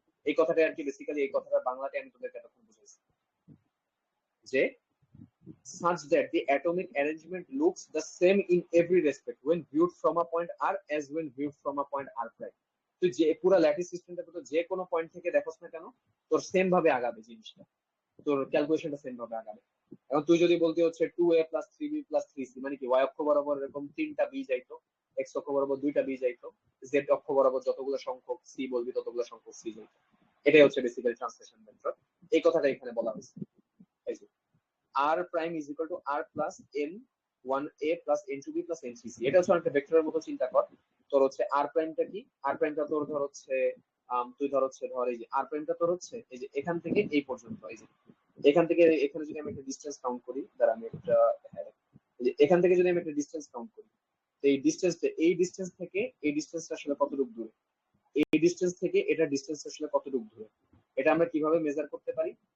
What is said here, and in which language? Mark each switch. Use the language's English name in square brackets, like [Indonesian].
[Bangla] এই কথাটা আর কি, বেসিক্যালি এই কথাটা বাংলাতে আমি তোদেরকে এতক্ষণ বুঝাইছি যে [English] such that the atomic arrangement looks the same in every respect when viewed from a point r as when viewed from a point r prime। [Bangla] তুই যে পুরো ল্যাটিস সিস্টেমটা তো যে কোনো পয়েন্ট থেকে দেখোস না কেন, তোর সেম ভাবে আগাবে জিনিসটা, তোর ক্যালকুলেশনটা সেম ভাবে আগাবে। এখন তুই যদি বলতে হচ্ছে 2a plus 3b plus 3c, মানে কি ওয়াই অক্ষ বরাবর এরকম 3টা বি যাইতো, এক্স অক্ষ বরাবর 2টা বি যাইতো, জেড অক্ষ বরাবর যতগুলো সংখ্যক সি বলবি ততগুলো সংখ্যক সি যাইতো। এটাই হচ্ছে বেসিক্যালি ট্রান্সলেশন ভেক্টর। এই কথাটা এখানে বলা হয়েছে। [English] r prime is equal to r plus n1a plus n2b plus n3c। [Bangla] এটা হচ্ছে একটা ভেক্টরের মতো চিন্তা কর। তোর হচ্ছে r প্রাইমটা কি, r প্রাইমটা তোর ধর হচ্ছে তুই ধর হচ্ছে ধর এই যে r প্রাইমটা তোর হচ্ছে এই যে এখান থেকে এই পর্যন্ত, এই যে এখান থেকে এখানে যদি আমি একটা ডিসটেন্স কাউন্ট করি, দাঁড়া আমি একটা এই যে এখান থেকে যদি আমি একটা ডিসটেন্স কাউন্ট করি, তো এই ডিসটেন্স থেকে এই ডিসটেন্সটা আসলে কতটুকু দূরে, এই ডিসটেন্স থেকে এটা ডিসটেন্স আসলে কতটুকু দূরে, এটা আমরা কিভাবে মেজার করতে পারি?